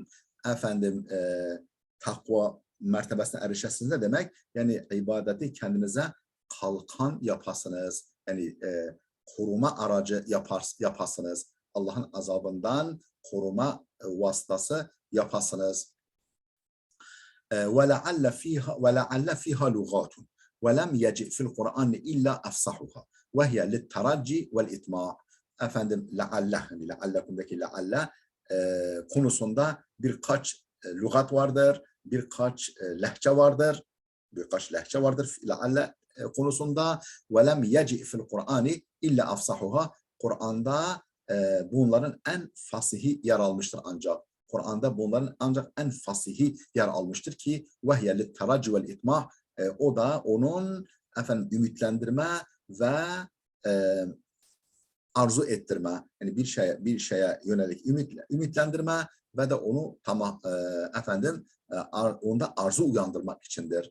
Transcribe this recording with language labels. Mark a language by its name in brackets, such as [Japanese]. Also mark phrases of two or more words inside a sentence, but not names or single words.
[Turkish] Efendim takva mertebesine erişesiniz ne demek? Yani ibadeti kendinize kalkan yapasınız. Yani koruma aracı yapasınız. Allah'ın azabından koruma vasıtası yapasınız. [Arabic] وَلَعَلَّ فِيهَا لُغَاتٌ وَلَمْ يَجِئْ فِي الْقُرْآنِ إِلَّا أَفْصَحُهَا وَهِيَ لِلتَّرَجِّ وَالْإِطْمَاعِ. [Turkish] Efendim leallekum'daki lealle konusunda birkaç lügat vardır, birkaç lehçe vardır. Lealle konusunda [Arabic] وَلَمْ يَجِئْ فِي الْقُرْآنِ إِلَّا أَفْصَحُهَا. [Turkish] Kur'an'da bunların en fasihi yer almıştır ancak. Kur'an'da bunların ancak en fasihi yer almıştır ki [Arabic] وهي للترجي والإطماع, [Turkish] o da onun efendim ümitlendirme ve arzu ettirme, yani bir şeye yönelik ümitlendirme ve de onu onda arzu uyandırmak içindir.